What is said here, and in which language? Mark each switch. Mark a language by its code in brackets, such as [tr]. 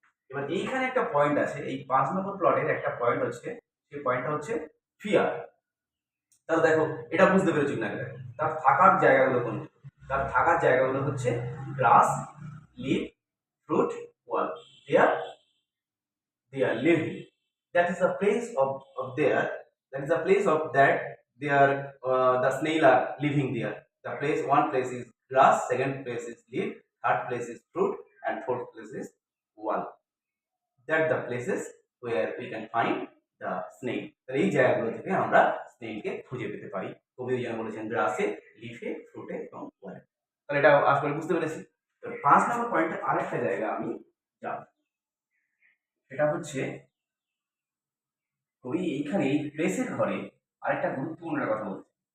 [bn] এবার এইখানে একটা পয়েন্ট আছে, এই 5 নম্বর প্লটের একটা পয়েন্ট হচ্ছে, সেই পয়েন্টটা হচ্ছে ফিয়ার। তাহলে দেখো এটা বুঝতে পেরেছি না, তার থাকার জায়গাগুলো কোনগুলো? তার থাকার জায়গাগুলো হচ্ছে গ্রাস, leave, fruit, wall. [en] They are living. That is the place of there. That is the place of that they are the snail are living there. The place, one place is grass, second place is leaf, third place is fruit, and fourth place is wall. That the places where we can find the snail. [bn] তাহলে এই জায়গাগুলো থেকে আমরা স্নেইলকে খুঁজে পেতে পারি। কবি যেন বলেছেন গ্রাসে, লিফে, ফ্রুটে এবং ওয়ালে। তাহলে এটা আসলে বুঝতে পেরেছি। তো 5 নম্বর পয়েন্টে আরেকটা জায়গা আমি যাব, সেটা হচ্ছে কবি এইখানে এই প্লেসের ঘরে আরেকটা গুরুত্বপূর্ণ কথা বলছে।